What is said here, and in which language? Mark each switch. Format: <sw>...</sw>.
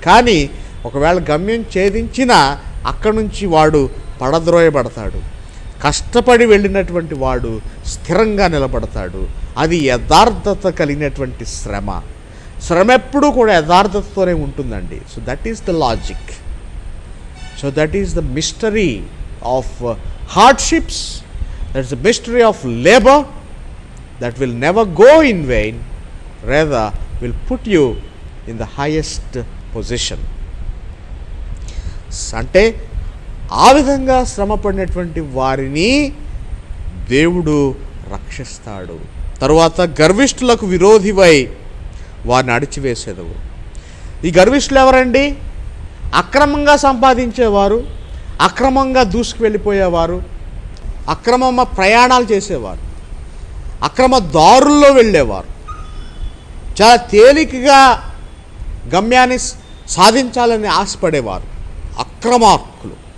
<te>కానీ ఒకవేళ గమ్యం ఛేదించినా అక్కడి నుంచి వాడు పడద్రోయబడతాడు. కష్టపడి వెళ్ళినటువంటి వాడు స్థిరంగా నిలబడతాడు. అది యథార్థత కలిగినటువంటి శ్రమ. శ్రమ ఎప్పుడూ కూడా యథార్థతతోనే ఉంటుందండి.</te> <en>So that is the logic. So that is the mystery of hardships, that is the mystery of labour that will never go in vain, rather will put you in the highest position.</en> <te>అంటే ఆ విధంగా శ్రమ పడినటువంటి వారిని దేవుడు రక్షిస్తాడు. తరువాత గర్విష్ఠులకు విరోధివై వారిని అడిచివేసేదవు. ఈ గర్విష్ఠులు ఎవరండి? అక్రమంగా సంపాదించేవారు, అక్రమంగా దూసుకు వెళ్ళిపోయేవారు, అక్రమ ప్రయాణాలు చేసేవారు, అక్రమ దారుల్లో వెళ్ళేవారు, చాలా తేలికగా గమ్యాన్ని సాధించాలని ఆశపడేవారు, అక్రమార్కులు.</te>